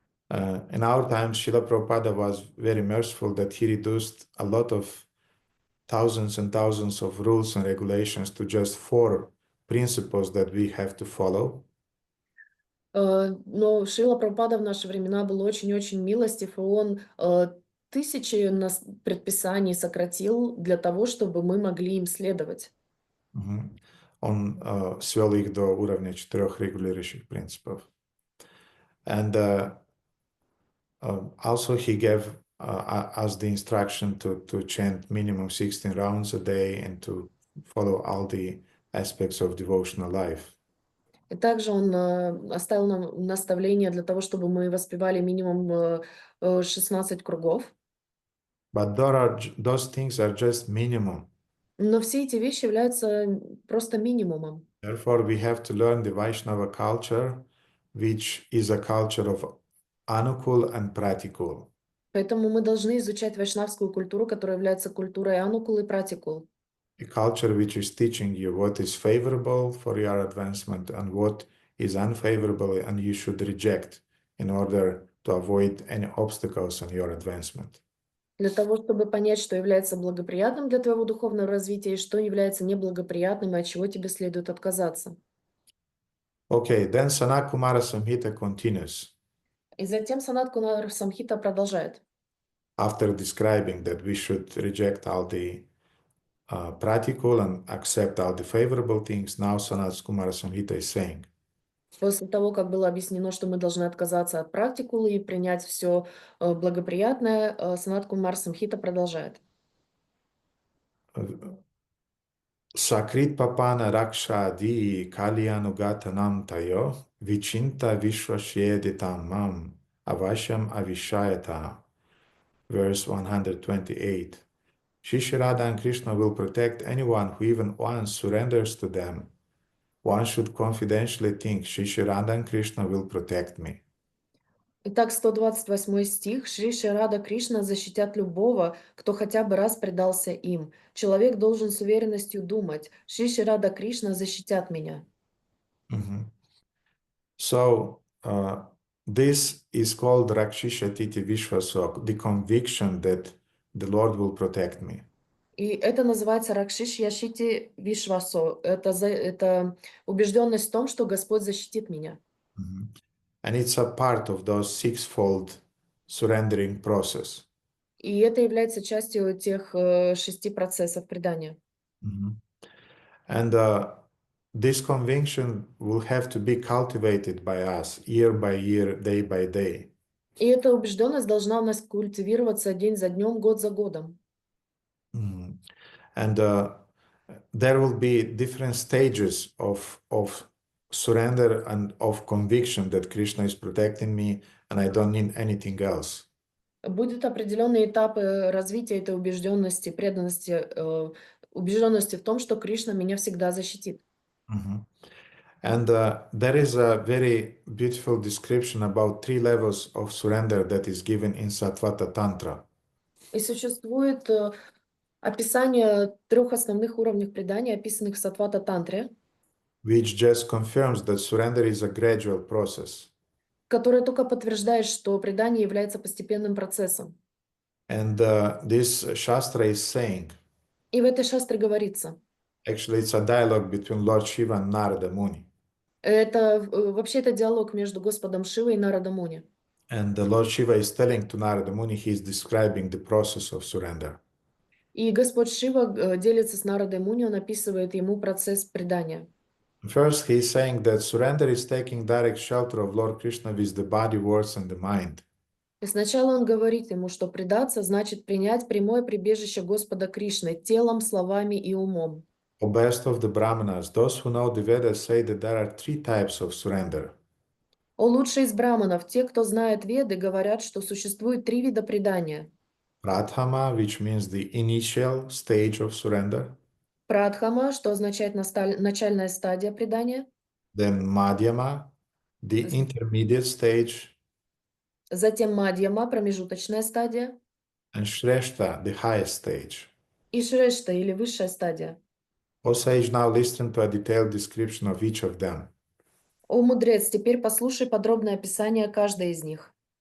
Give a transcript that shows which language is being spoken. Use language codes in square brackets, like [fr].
[en] In our times, Srila Prabhupada was very merciful that he reduced a lot of thousands and thousands of rules and regulations to just 4 principles that we have to follow. [ru] Но Шрила Прабхупада в наши времена был очень-очень милостив, и он тысячи предписаний сократил для того, чтобы мы могли им следовать. Mhm. Он свел их до уровня 4 регулирующих принципов. [en] And also he gave us the instruction to chant minimum 16 rounds a day and to follow all the aspects of devotional life. [ru] И также он оставил нам наставление для того, чтобы мы воспевали минимум 16 кругов. [en] But those things are just minimum. [ru] Но все эти вещи являются просто минимумом. [en] Therefore, we have to learn the Vaishnava culture, which is a culture of anukul and pratikul. [ru] Поэтому мы должны изучать вайшнавскую культуру, которая является культурой анукул и пратикул. [en] A culture which is teaching you what is favorable for your advancement and what is unfavorable and you should reject in order to avoid any obstacles in your advancement. [ru] Для того, чтобы понять, что является благоприятным для твоего духовного развития и что является неблагоприятным, и от чего тебе следует отказаться. [en] Okay, then Sanat Kumara Samhita continues. [ru] И затем Санат Кумар Самхита продолжает. [en] After describing that we should reject all the practical and accept all the favorable things, now Sanat Kumara Samhita is saying, [ru] После того, как было объяснено, что мы должны отказаться от практикулы и принять все благоприятное, Санат Кумар Самхита продолжает. [sa] Sakrit papana rakshadi kalyanugatanam tayo vichinta vishwashyeditam mam avashyam avishayata. [en] Verse 128. Shri Radha and Krishna will protect anyone who even once surrenders to them. One should confidentially think, Shri Radha and Krishna will protect me. [ru] Итак, 128 стих. Шри Шри Рада Кришна защитят любого, кто хотя бы раз предался им. Человек должен с уверенностью думать, Шри Шри Рада Кришна защитят меня. [en] So, this is called Rakshishati Vishwasok, the conviction that the Lord will protect me. [ru] И это называется Ракшиш Яшити Вишвасо. Это убежденность в том, что Господь защитит меня. [en] And it's a part of those sixfold surrendering process. [ru] И это является частью тех 6 процессов предания. [en] And this conviction will have to be cultivated by us year by year, day by day. [ru] И эта убежденность должна у нас культивироваться день за днем, год за годом. [en] And there will be different stages of surrender and of conviction that Krishna is protecting me and I don't need anything else. [ru] Будут определенные этапы развития этой убежденности, преданности, убежденности в том, что Кришна меня всегда защитит. [en] And there is a very beautiful description about 3 levels of surrender that is given in Sattvata Tantra. [ru] И существует описание 3 основных уровней предания, описанных в Саттвата Тантре, [en] Which just confirms that surrender is a gradual process. [ru] которое только подтверждает, что предание является постепенным процессом. [en] And this Shastra is saying, [ru] И в этой шастре говорится, [en] actually it's a dialogue between Lord Shiva and Narada Muni. [ru] это вообще это диалог между Господом Шивой и Нарада Муни. [en] And the Lord Shiva is telling to Narada Muni, he is describing the process of surrender. [ru] И Господь Шива делится с Нарадой Муни, он описывает ему процесс предания. [en] First, he is saying that surrender is taking direct shelter of Lord Krishna with the body, words, and the mind. [ru] И сначала он говорит ему, что предаться значит принять прямое прибежище Господа Кришны телом, словами и умом. [en] O best of the Brahmanas, those who know the Vedas say that there are 3 types of surrender. [ru] О лучшие из браманов, те, кто знает Веды, говорят, что существует 3 вида предания. [en] Prathama, which means the initial stage of surrender. [ru] Прадхама, что означает начальная стадия предания. [en] Then Madhyama, the intermediate stage. [ru] Затем Мадьяма, промежуточная стадия. [en] And Shrestha, the highest stage. [ru] И Шрешта, или высшая стадия. [en] O sage, now listen to a detailed description of each of them. [ru] О мудрец, теперь послушай подробное описание каждой из них.